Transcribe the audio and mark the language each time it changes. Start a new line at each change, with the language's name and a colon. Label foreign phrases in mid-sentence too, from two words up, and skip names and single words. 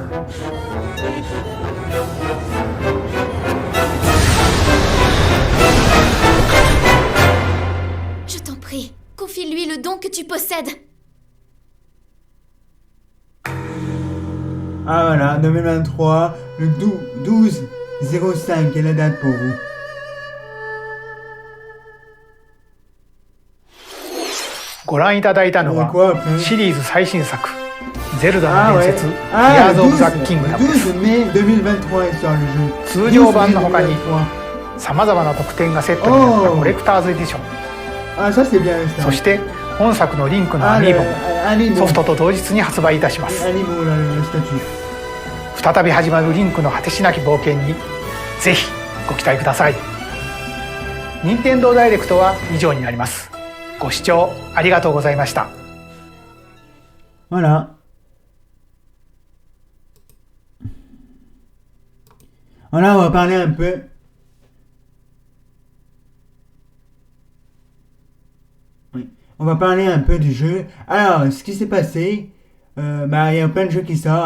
French: Je t'en prie, confie-lui le don que tu possèdes. Ah voilà, 2023, le 12-05 est la date pour vous.
Japanese: ご覧いただいたのはシリーズ最新作ゼルダの伝説 Ah, Tears of the Kingdom です
French: 12 mai 2023 est sur le jeu.
Japanese: 通常版の他にさまざまな特典がセットになったコレクターズエディション
French: Ah, ça c'est bien ça.
Japanese: そして本作のリンクのアミーボもソフトと同日に発売いたします
French: Amiibo, là, le statut.
Japanese: 再び始まるリンクの果てしなき冒険にぜひご期待ください任天堂ダイレクトは以上になりますご視聴ありがとうございました
French: Voilà. Voilà, on va parler un peu. Oui. On va parler un peu du jeu. Alors, ce qui s'est passé, il y a plein de jeux qui sortent.